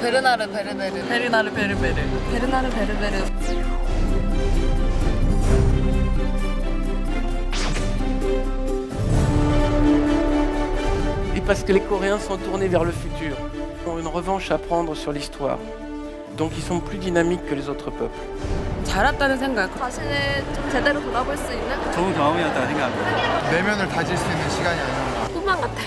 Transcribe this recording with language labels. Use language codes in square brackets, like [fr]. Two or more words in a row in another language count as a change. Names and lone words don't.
[ko] 베르나르 베르베르 베르나르 베르베르 베르나르 베르베르 [fr] Et parce que les Coréens sont tournés vers le futur, ils ont une revanche à prendre sur l'histoire. Donc ils sont plus dynamiques que les autres peuples. [ko] 잘했다는 생각. 자신을 좀 제대로 돌아볼 수 있는 좋은 경험이었다고 생각합니다. 내면을 다질 수 있는 시간이 아니었나. 꿈만 같아요.